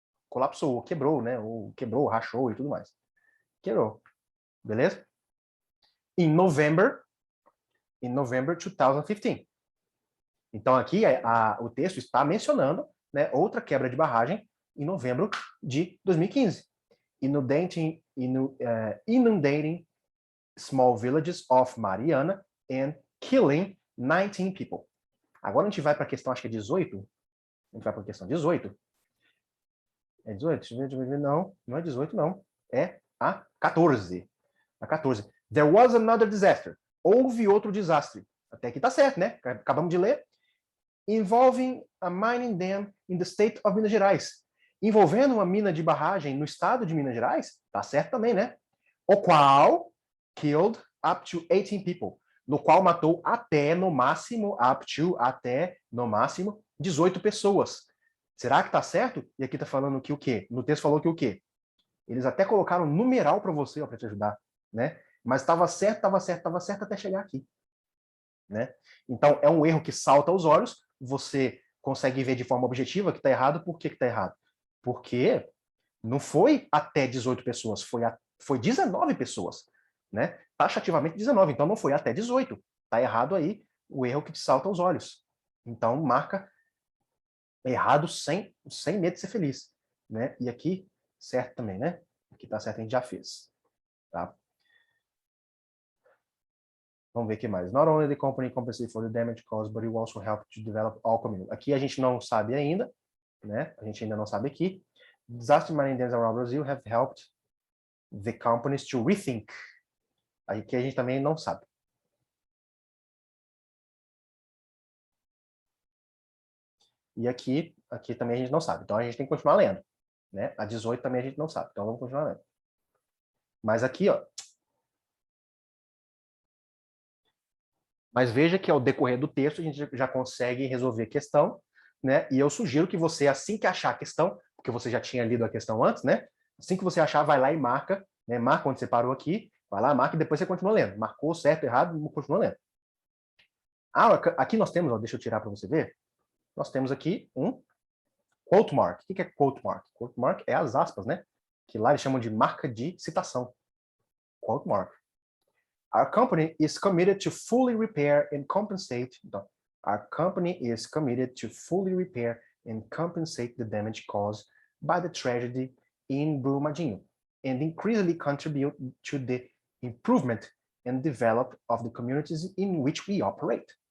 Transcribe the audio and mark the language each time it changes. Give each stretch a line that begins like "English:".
Portuguese: Colapsou, quebrou, né? Ou quebrou, rachou e tudo mais. Quebrou. Beleza? Em November 2015. Então, aqui o texto está mencionando, né, outra quebra de barragem em novembro de 2015.
English: Inundating small villages of Mariana and killing 19 people.
Portuguese: Agora a gente vai para a questão, acho que é 18. A gente vai para a questão 18. É 18? Não, não é 18, não. É a 14. A 14.
English: There was another disaster.
Portuguese: Houve outro desastre. Até aqui tá certo, né? Acabamos de ler.
English: Involving a mining dam in the state of Minas Gerais.
Portuguese: Envolvendo uma mina de barragem no estado de Minas Gerais. Tá certo também, né? O qual
English: killed up to 18 people.
Portuguese: No qual matou até, no máximo, 18 pessoas. Será que tá certo? E aqui tá falando que o quê? No texto falou que o quê? Eles até colocaram um numeral para você, para te ajudar, né? Mas estava certo até chegar aqui, né? Então, é um erro que salta aos olhos, você consegue ver de forma objetiva que está errado. Por que está errado? Porque não foi até 18 pessoas, foi 19 pessoas, né? Taxativamente 19, então não foi até 18. Está errado aí o erro que te salta aos olhos. Então, marca errado sem medo de ser feliz, né? E aqui, certo também, né? Aqui tá certo, a gente já fez, tá? Vamos ver o que mais.
English: Not only the company compensated for the damage caused, but it also helped to develop all community.
Portuguese: Aqui a gente não sabe ainda, né? A gente ainda não sabe aqui.
English: Disaster mining dams around Brazil have helped the companies to rethink.
Portuguese: Aqui a gente também não sabe. E aqui também a gente não sabe. Então a gente tem que continuar lendo, né? A 18 também a gente não sabe. Então vamos continuar lendo. Mas aqui, ó. Mas veja que ao decorrer do texto a gente já consegue resolver a questão, né? E eu sugiro que você, assim que achar a questão, porque você já tinha lido a questão antes, né? Assim que você achar, vai lá e marca, né? Marca onde você parou aqui, vai lá, marca e depois você continua lendo. Marcou certo, errado, continua lendo. Ah, aqui nós temos, ó, deixa eu tirar para você ver. Nós temos aqui um quote mark. O que é quote mark? Quote mark é as aspas, né? Que lá eles chamam de marca de citação. Quote mark.
English: Our company is committed to fully repair and compensate. Our company is committed to fully repair and compensate the damage caused by the tragedy in Brumadinho, and increasingly contribute to the improvement and development of the communities in which we operate.